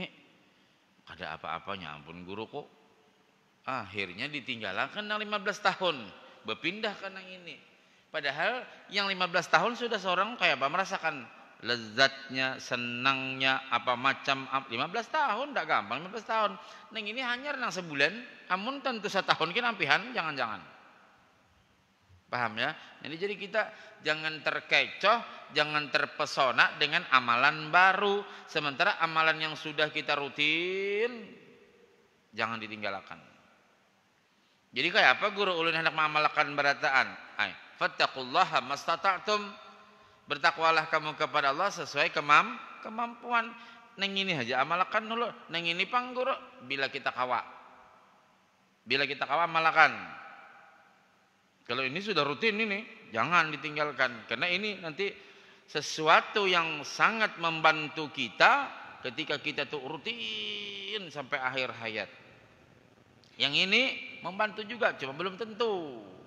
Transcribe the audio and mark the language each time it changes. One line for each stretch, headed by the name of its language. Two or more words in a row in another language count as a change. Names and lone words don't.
Banjar: Ada apa-apanya, ampun guru kok. Akhirnya ditinggalkan yang 15 tahun, berpindah ke yang ini. Padahal yang 15 tahun sudah seorang kayak apa, merasakan lezatnya, senangnya, apa macam. 15 tahun tidak gampang, 15 tahun. Neng ini hanyar nang sebulan, amun tentu setahun kan ampihan, jangan-jangan. Paham ya? Jadi kita jangan terkecoh, jangan terpesona dengan amalan baru. Sementara amalan yang sudah kita rutin, jangan ditinggalkan. Jadi kayak apa guru ulun hendak mengamalkan berataan?
Arabic: Fattaqullaha mastata'tum.
Banjar: Bertakwalah kamu kepada Allah sesuai kemampuan. Neng ini aja amalkan dulu. Neng ini pang guru bila kita kawa. Bila kita kawa amalkan. Kalau ini sudah rutin ini, jangan ditinggalkan. Karena ini nanti sesuatu yang sangat membantu kita ketika kita tuh rutin sampai akhir hayat. Yang ini membantu juga, cuma belum tentu.